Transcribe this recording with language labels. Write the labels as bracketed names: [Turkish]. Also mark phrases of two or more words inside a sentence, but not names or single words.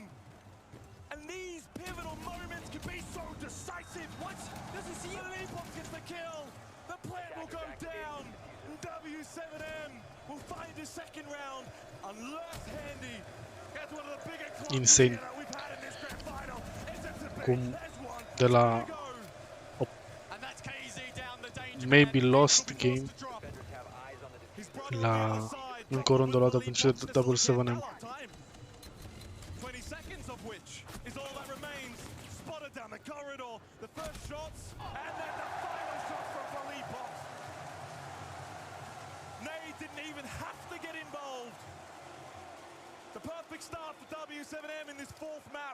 [English] And these pivotal moments can be so decisive. What? Doesn't see Leapop gets the kill. The plant will go down. W7M will find his second round. Unless Handy gets one of the bigger Insane. we've had in this grand final. [Romanian] Cum de la [English] maybe lost game [Romanian] la încă o rundă luată pentru W7M. [English] 20 seconds of which is all that remains. Spotted down the corridor. The first shots and then the final shot from Leapop. Nade didn't even have to get involved. The perfect start for W7M in this 4th map.